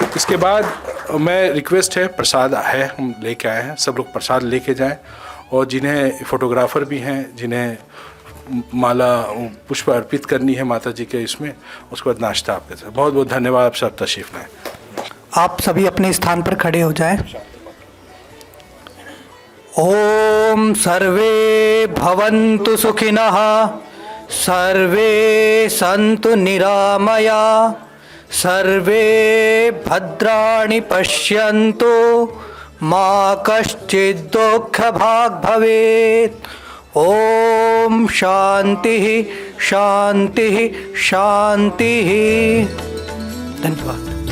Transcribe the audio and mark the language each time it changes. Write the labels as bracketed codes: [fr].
[hi] इसके बाद मैं रिक्वेस्ट है, प्रसाद है हम लेके आए हैं, सब लोग प्रसाद लेके जाएं। और जिन्हें फोटोग्राफर भी हैं, जिन्हें माला पुष्प अर्पित करनी है माता जी के इसमें, उसके बाद नाश्ता आपके साथ। बहुत बहुत धन्यवाद, आप सब तशरीफ लाएं। आप सभी अपने स्थान पर खड़े हो जाएं। [sa] ओम सर्वे भवन्तु सुखिनः, सर्वे सन्तु निरामया, सर्वे भद्राणि पश्यन्तु, मा कश्चित् दुःखभाग् भवेत्। ओम शांति शांति शांति। धन्यवाद।